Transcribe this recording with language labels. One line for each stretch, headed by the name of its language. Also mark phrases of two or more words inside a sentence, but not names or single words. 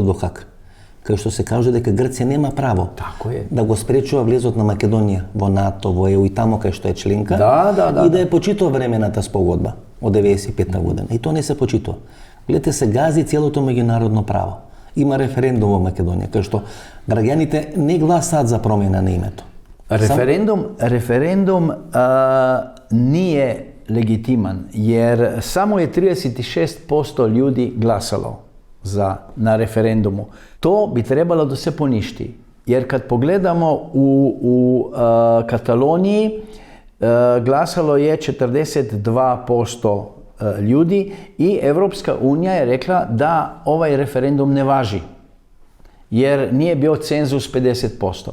Macedonian: во Хаг, кај што се каже дека Грција нема право да го спречува влезот на Македонија во НАТО, во ЕУ и тамо кај што е членка, и да ја почитува времената спогодба од 95 година. И тоа не се почитува. Гледате, се гази целото меѓународно право. Има референдум во Македонија, кај што граѓаните не гласаат за промена на името.
Serbian: Referendum nije legitiman, jer samo je 36% ljudi glasalo na referendumu. To bi trebalo da se poništi, jer kad pogledamo u Kataloniji glasalo je 42% ljudi i Evropska unija je rekla da ovaj referendum ne važi, jer nije bio cenzus 50%.